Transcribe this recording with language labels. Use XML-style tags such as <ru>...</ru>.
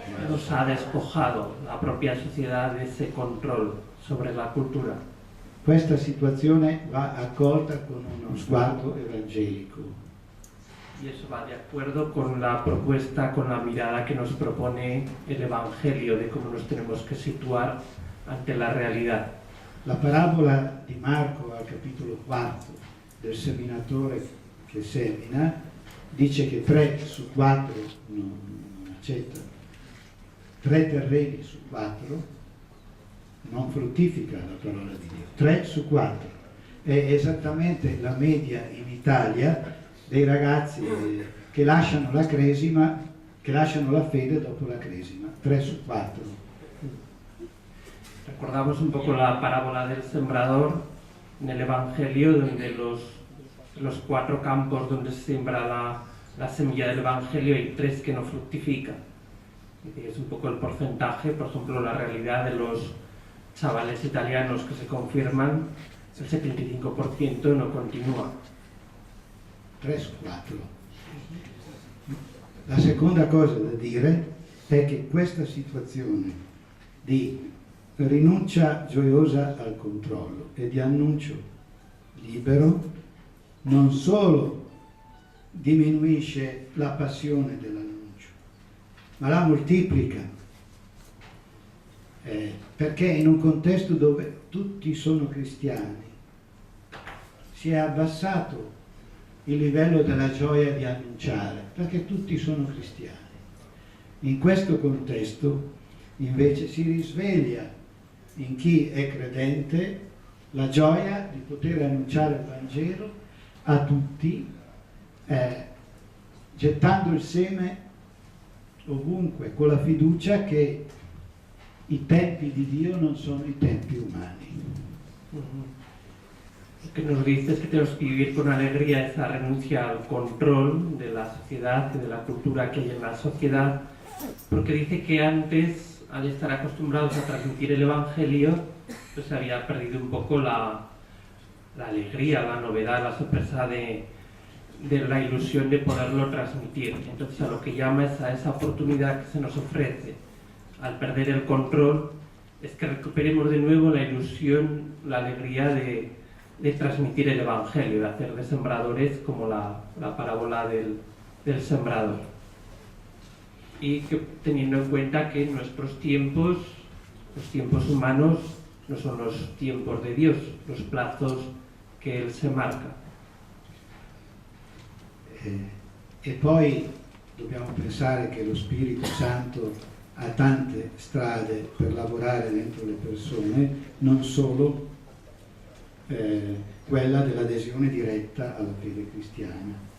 <es>Nos ha despojado la propia sociedad de ese control sobre la cultura.</es> <it>Questa situazione va accolta con uno sguardo evangelico.</it> <es>Y eso va de acuerdo con la propuesta, con la mirada que nos propone el Evangelio de cómo nos tenemos que situar ante la realidad.</es> <it>La parabola di Marco al capitolo 4 del seminatore che semina dice che 3 su 4 non accettano, 3 terreni su 4 non fruttifica la parola di Dio, 3 su 4. È esattamente la media in Italia dei ragazzi che lasciano la cresima, che lasciano la fede dopo la cresima, 3 su 4.</it> <es>Recordamos un poco la parábola del sembrador en el Evangelio, donde los 4 campos donde se siembra la semilla del Evangelio hay 3 que no fructifican. Es un poco el porcentaje, por ejemplo, la realidad de los chavales italianos que se confirman, el 75% no continúa.</es> <it>3 su 4. La seconda cosa da dire è che questa situazione di rinuncia gioiosa al controllo e di annuncio libero non solo diminuisce la passione dell'annuncio, ma la moltiplica. Perché in un contesto dove tutti sono cristiani si è abbassato il livello della gioia di annunciare, perché tutti sono cristiani. In questo contesto invece si risveglia in chi è credente la gioia di poter annunciare il Vangelo a tutti, gettando il seme ovunque, con la fiducia che i tempi di Dio non sono i tempi umani.</it> <es>Lo que nos dice es que tenemos que vivir con alegría esa renuncia al control de la sociedad y de la cultura que hay en la sociedad, porque dice que antes, al estar acostumbrados a transmitir el Evangelio, pues se había perdido un poco la alegría, la novedad, la sorpresa de la ilusión de poderlo transmitir. Entonces a lo que llama es a esa oportunidad que se nos ofrece al perder el control, es que recuperemos de nuevo la ilusión, la alegría de de transmitir el Evangelio, de hacer de sembradores como la parábola del sembrador. Y que, teniendo en cuenta que nuestros tiempos, los tiempos humanos, no son los tiempos de Dios, los plazos che Él se marca.</es> <it>E poi dobbiamo pensare che lo Spirito Santo ha tante strade per lavorare dentro le persone, non solo quella dell'adesione diretta alla fede cristiana.</it>